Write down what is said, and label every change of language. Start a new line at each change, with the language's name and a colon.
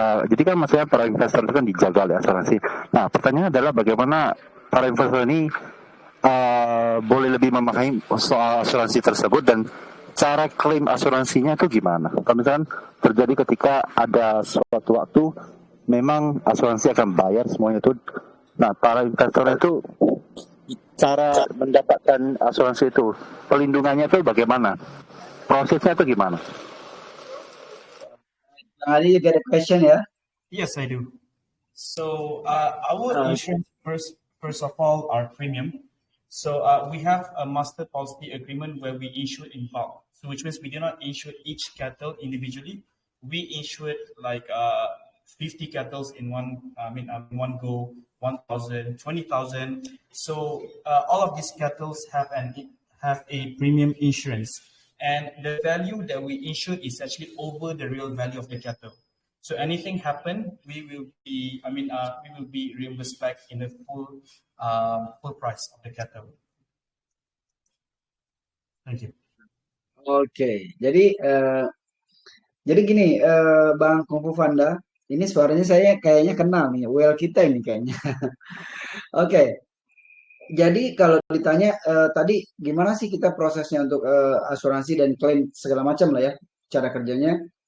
Indonesian: Jadi kan maksudnya para investor itu kan dijaga oleh asuransi. Nah, pertanyaannya adalah bagaimana para investor ini boleh lebih memahami soal asuransi tersebut dan cara klaim asuransinya itu gimana? Kalau misalkan terjadi ketika ada suatu waktu memang asuransi akan bayar semuanya itu. Nah, para investor itu cara mendapatkan asuransi itu, pelindungannya itu bagaimana? Prosesnya itu gimana?
English: Ali, you get a question ya? Yes, I do. So our insurance first of all are premium. So we have a master policy agreement where we insure in bulk. So which means we do not insure each cattle individually. We insure it like 50 cattle in one go, 1,000, 20,000. So all of these cattle have a premium insurance, and the value that we insure is actually over the real value of the cattle. So anything happen, we will be reimbursed back in the full price of the cattle. Thank you.
Indonesian: Oke, jadi gini, Bang Kung Fu Panda, ini suaranya saya kayaknya kenal nih, well kita ini kayaknya. Oke, jadi kalau ditanya tadi gimana sih kita prosesnya untuk asuransi dan klaim segala macam lah ya, cara kerjanya.